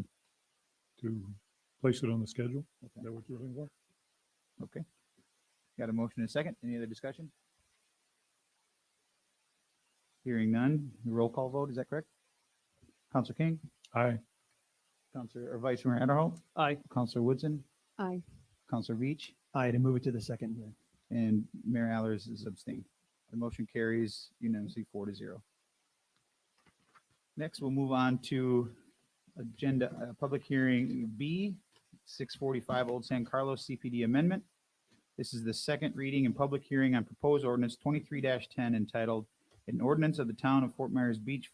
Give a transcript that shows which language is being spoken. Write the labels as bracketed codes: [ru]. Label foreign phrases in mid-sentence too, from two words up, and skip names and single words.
[en] To place it on the schedule. Is that what you're looking for? Okay. Got a motion and a second. Any other discussion? Hearing none. Roll call vote, is that correct? Councilor King? Aye. Councilor or Vice Mayor Adderholt? Aye. Councilor Woodson? Aye. Councilor Veach? Aye, to move it to the second hearing. And Mayor Allers is abstained. The motion carries unanimously 4-0. Next, we'll move on to agenda, public hearing B, 645 Old San Carlos CPD amendment. This is the second reading and public hearing on proposed ordinance 23-10 entitled An Ordinance of the Town of Fort Myers Beach,